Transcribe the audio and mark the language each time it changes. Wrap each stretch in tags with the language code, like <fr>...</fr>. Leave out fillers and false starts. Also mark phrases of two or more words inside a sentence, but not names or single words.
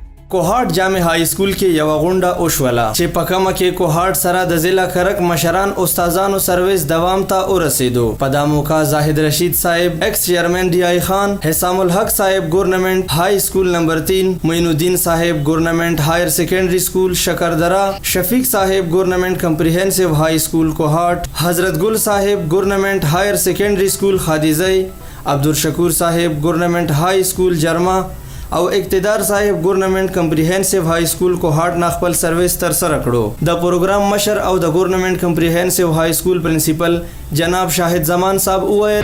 <ps>کوهاټ جامع های سکول کې یو غونډه وشوله چې په کومه کې کوهاټ سره د ضلع کرک مشران استادانو سرویس دوام ته ورسېدو. په دا موقع زاهد رشید صاحب</ps> <en>ex chairman</en> <ps>ډی آی خان، حسام الحق صاحب گورنمنٹ های سکول نمبر 3، معین الدین صاحب گورنمنٹ ہائر سیکنڈری سکول شکردرا، شفیق صاحب گورنمنٹ کمپریہنسو های سکول کوهاټ، حضرت گل صاحب گورنمنٹ ہائر سیکنڈری سکول خادیزی، عبدالشکور صاحب گورنمنٹ های سکول جرما او اقتدار صاحب گورنمنٹ کمپریهنسو های سکول کوهاټ نه خپل سرویس تر سره کړو. د پروګرام مشر او د گورنمنٹ کمپریهنسو های سکول پرنسپل جناب شاهد زمان صاحب وویل</ps>